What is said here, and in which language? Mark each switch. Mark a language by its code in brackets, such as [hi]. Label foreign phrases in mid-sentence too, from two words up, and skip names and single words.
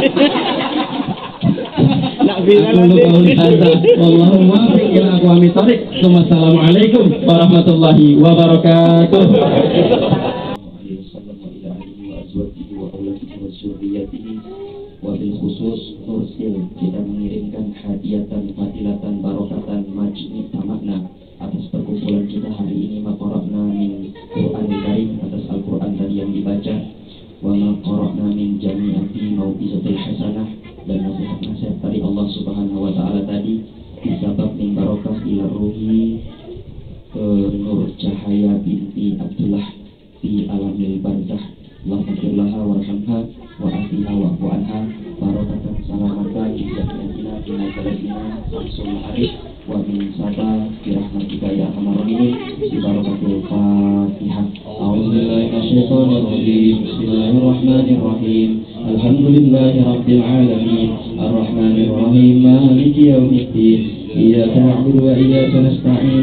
[ar] والسلام عليكم ورحمة الله وبركاته. وبالخصوص [id] Nursil, kita mengirimkan [ar] هديةً، فضيلةً، بركةً, [id] majni, tamakna atas perkumpulan kita hari ini. [ar] ما قرأنا من القرآن الكريم, [id] atas Al-Quran tadi yang dibaca. [ar] وما قرأنا من جميع الموعظة الحسنة, [id] dan nasihat-nasihat dari Allah [ar] سبحانه وتعالى [id] tadi disabab [ar] من بركة إلى روح [id] Nur Cahaya binti Abdullah di [ar] عالم البرزخ. اللهم ارحمها وعافها واعف عنها بركةً سلامةً جماعتنا بنا جلادنا شمس المعارف ومن صباح برحمتك يا أرحم الراحمين. بركة الفاتحة. أعوذ بالله من الشيطان الرجيم. بسم الله الرحمن الرحيم. الحمد لله رب العالمين. الرحمن الرحيم. مالك يوم الدين. إياك نعبد وإياك نستعين.